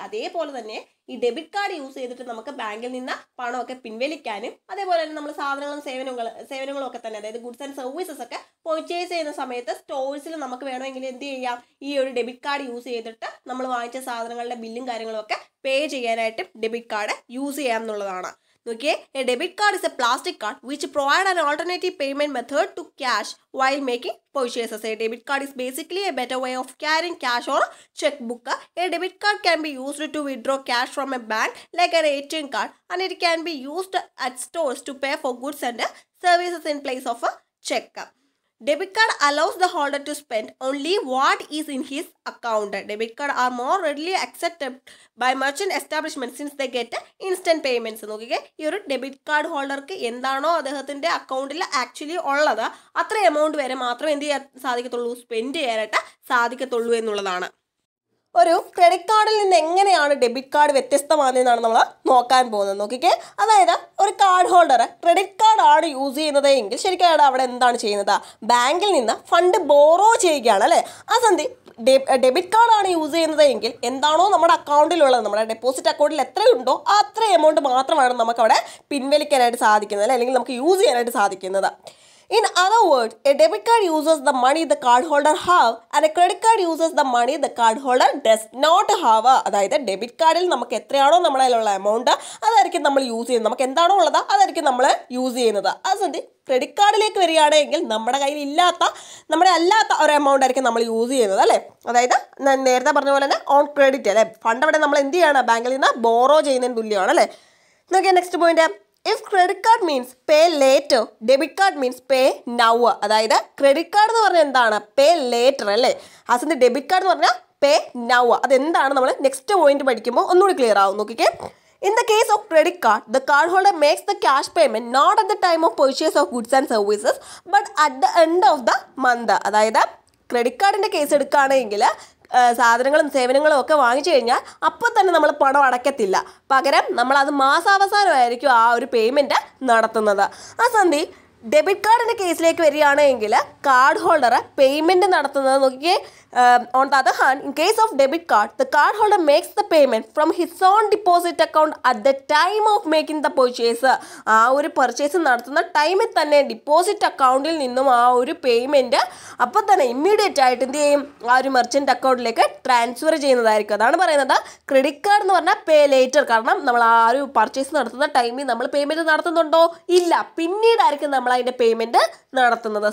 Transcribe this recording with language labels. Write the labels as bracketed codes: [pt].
[ml] അതേപോലെ തന്നെ ഈ ഡെബിറ്റ് കാർഡ് യൂസ് ചെയ്തിട്ട് നമുക്ക് ബാങ്കിൽ നിന്ന് പണമൊക്കെ പിൻവലിക്കാനും അതേപോലെ തന്നെ നമ്മൾ സാധനങ്ങളും സേവനങ്ങളും ഒക്കെ തന്നെ, അതായത് ഗുഡ്സ് ആൻഡ് സർവീസസ് ഒക്കെ പർച്ചേസ് ചെയ്യുന്ന സമയത്ത് സ്റ്റോഴ്സിൽ നമുക്ക് വേണമെങ്കിൽ എന്ത് ചെയ്യാം, ഈ ഒരു ഡെബിറ്റ് കാർഡ് യൂസ് ചെയ്തിട്ട് നമ്മൾ വാങ്ങിച്ച സാധനങ്ങളുടെ ബില്ലും കാര്യങ്ങളും ഒക്കെ പേ ചെയ്യാനായിട്ട് ഡെബിറ്റ് കാർഡ് യൂസ് ചെയ്യാം എന്നുള്ളതാണ്. [en] Okay, a debit card is a plastic card which provide an alternative payment method to cash while making purchases. A debit card is basically a better way of carrying cash or checkbook. A debit card can be used to withdraw cash from a bank like an ATM card, and it can be used at stores to pay for goods and services in place of a check. Debit card allows the holder to spend only what is in his account. Debit card are more readily accepted by merchant establishments since they get instant payments. [ml] നോക്കിക്കേ, ഈ ഒരു debit card ഹോൾഡർക്ക് എന്താണോ അദ്ദേഹത്തിൻ്റെ അക്കൗണ്ടിൽ actually ഉള്ളത് അത്ര amount വരെ മാത്രമേ എന്ത് ചെയ്യാൻ സാധിക്കത്തുള്ളൂ, സ്പെൻഡ് ചെയ്യാനായിട്ട് സാധിക്കത്തുള്ളൂ എന്നുള്ളതാണ്. ഒരു ക്രെഡിറ്റ് കാർഡിൽ നിന്ന് എങ്ങനെയാണ് ഡെബിറ്റ് കാർഡ് വ്യത്യസ്തമാണെന്നാണ് നമ്മൾ നോക്കാൻ പോകുന്നത്. നോക്കിക്കേ, അതായത് ഒരു കാർഡ് ഹോൾഡർ ക്രെഡിറ്റ് കാർഡ് ആണ് യൂസ് ചെയ്യുന്നത് എങ്കിൽ ശരിക്കും അവിടെ എന്താണ് ചെയ്യുന്നത്, ബാങ്കിൽ നിന്ന് ഫണ്ട് ബോറോ ചെയ്യുകയാണ് അല്ലേ. ആ സന്ധി ഡെബിറ്റ് കാർഡാണ് യൂസ് ചെയ്യുന്നത് എങ്കിൽ എന്താണോ നമ്മുടെ അക്കൗണ്ടിലുള്ളത്, നമ്മുടെ ഡെപ്പോസിറ്റ് അക്കൗണ്ടിൽ എത്രയുണ്ടോ അത്ര എമൗണ്ട് മാത്രമാണ് നമുക്കവിടെ പിൻവലിക്കാനായിട്ട് സാധിക്കുന്നത് അല്ലേ, അല്ലെങ്കിൽ നമുക്ക് യൂസ് ചെയ്യാനായിട്ട് സാധിക്കുന്നത്. [en] In other words, a debit card uses the money the card holder have and a credit card uses the money the card holder does not have. [ml] അതായത് ഡെബിറ്റ് കാർഡിൽ നമുക്ക് എത്രയാണോ നമ്മുടെ കയ്യിലുള്ള എമൗണ്ട് അതായിരിക്കും നമ്മൾ യൂസ് ചെയ്യുന്നത്, നമുക്ക് എന്താണോ ഉള്ളത് അതായിരിക്കും നമ്മൾ യൂസ് ചെയ്യുന്നത്. അതുകൊണ്ട് ക്രെഡിറ്റ് കാർഡിലേക്ക് വരികയാണെങ്കിൽ നമ്മുടെ കയ്യിൽ അല്ലാത്ത ഒരു എമൗണ്ട് ആയിരിക്കും നമ്മൾ യൂസ് ചെയ്യുന്നത് അല്ലേ. അതായത് നേരത്തെ പറഞ്ഞ പോലെ തന്നെ ഓൺ ക്രെഡിറ്റ് അല്ലേ, ഫണ്ട് അവിടെ നമ്മൾ എന്ത് ചെയ്യാണ്, ബാങ്കിൽ നിന്ന് ബോറോ ചെയ്യുന്നതിന് തുല്യമാണ് അല്ലേ. നോക്കിയാൽ next point, [en] if credit card means pay later, debit card means pay now. [ml] അതായത് ക്രെഡിറ്റ് കാർഡ് എന്ന് പറഞ്ഞാൽ എന്താണ്, പേ ലേറ്റർ അല്ലേ. അതിന് ഡെബിറ്റ് കാർഡ് എന്ന് പറഞ്ഞാൽ പേ നൗ. അതെന്താണ് നമ്മൾ നെക്സ്റ്റ് പോയിന്റ് പഠിക്കുമ്പോൾ ഒന്നുകൂടി ക്ലിയർ ആവും. നോക്കിക്കേ, [en] in the case of credit card, the card holder makes the cash payment not at the time of purchase of goods and services but at the end of the month. [ml] അതായത് credit കാർഡിൻ്റെ case എടുക്കുകയാണെങ്കിൽ സാധനങ്ങളും സേവനങ്ങളും ഒക്കെ വാങ്ങിച്ചു കഴിഞ്ഞാൽ അപ്പോൾ തന്നെ നമ്മൾ പണം അടയ്ക്കത്തില്ല, പകരം നമ്മളത് മാസാവസാനമായിരിക്കും ആ ഒരു പേയ്മെൻറ്റ് നടത്തുന്നത്. ആ സന്ധി ഡെബിറ്റ് കാർഡിൻ്റെ കേസിലേക്ക് വരികയാണെങ്കിൽ കാർഡ് ഹോൾഡർ പേയ്മെൻറ്റ് നടത്തുന്നത് നോക്കിയേ. [en] On the other hand, in case of debit card, the card holder makes the payment from his own deposit account at the time of making the purchase. [ml] ആ ഒരു purchase നടത്തുന്ന ടൈമിൽ തന്നെ deposit അക്കൗണ്ടിൽ നിന്നും ആ ഒരു പേയ്മെൻറ്റ് അപ്പോൾ തന്നെ ഇമ്മീഡിയറ്റ് ആയിട്ട് എന്ത് ചെയ്യും, ആ ഒരു മെർച്ചൻ്റ് അക്കൗണ്ടിലേക്ക് ട്രാൻസ്ഫർ ചെയ്യുന്നതായിരിക്കും. അതാണ് പറയുന്നത് ക്രെഡിറ്റ് കാർഡ് എന്ന് പറഞ്ഞാൽ പേ ലേറ്റർ. കാരണം നമ്മൾ ആ ഒരു പർച്ചേസ് നടത്തുന്ന ടൈമിൽ നമ്മൾ പേയ്മെൻറ്റ് നടത്തുന്നുണ്ടോ, ഇല്ല, പിന്നീടായിരിക്കും നമ്മൾ അതിൻ്റെ പേയ്മെൻറ്റ് നടത്തുന്നത്.